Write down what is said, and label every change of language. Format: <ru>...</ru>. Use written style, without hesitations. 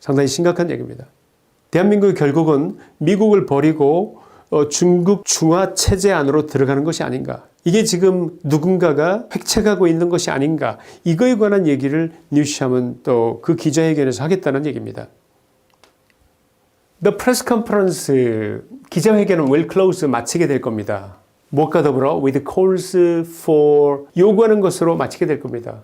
<ko>상당히 심각한 얘기입니다. 대한민국이 결국은 미국을 버리고 중국 중화 체제 안으로 들어가는 것이 아닌가 이게 지금 누군가가 획책하고 있는 것이 아닌가 이거에 관한 얘기를 뉴샴은 또 그 기자회견에서 하겠다는 얘기입니다.</ko> <en>The press conference</en> <ko>기자회견은</ko> <en>will close</en> <ko>마치게 될 겁니다. 무엇과 더불어</ko> <en>with calls for</en> <ko>요구하는 것으로 마치게 될 겁니다.</ko>